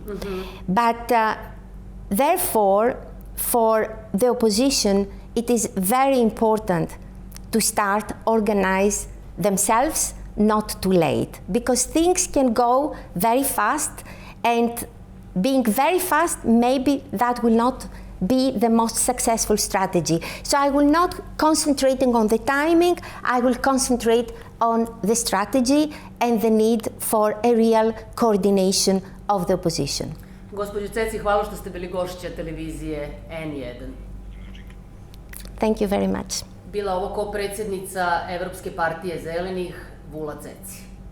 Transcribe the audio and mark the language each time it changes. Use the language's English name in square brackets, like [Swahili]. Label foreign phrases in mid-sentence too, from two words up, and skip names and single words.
[English] But therefore, for the opposition, it is very important to start organize themselves not too late, because things can go very fast, and being very fast, maybe that will not be the most successful strategy. So I will not concentrating on the timing, I will concentrate on the strategy and the need for a real coordination of the opposition. [Bosnian] Gospođo Tsetsi, hvala što ste bili gošća televizije N1. [English] Thank you very much. [Bosnian] Bila ovo ko predsjednica Evropske partije zelenih, Vula Tsetsi.